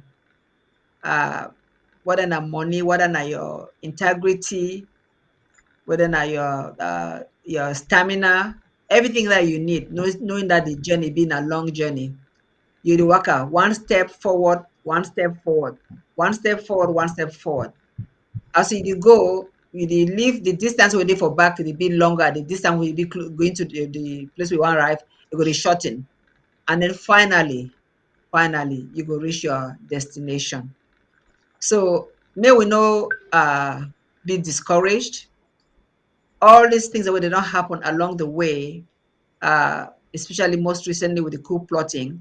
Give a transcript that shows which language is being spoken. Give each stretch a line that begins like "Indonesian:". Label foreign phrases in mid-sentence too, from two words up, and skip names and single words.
Nigerian Pidgin: Uh, whether na money, whether na your integrity, whether na your stamina, everything that you need, knowing that the journey being a long journey. You dey waka one step forward, one step forward, one step forward, one step forward. As you dey go, you dey leave the distance wey dey for back, e dey be longer. The distance wey you be going to the place we wan arrive, e go dey shorten. And then finally you go reach your destination. So may we no be discouraged. All these things that they don't happen along the way, especially most recently with the coup plotting.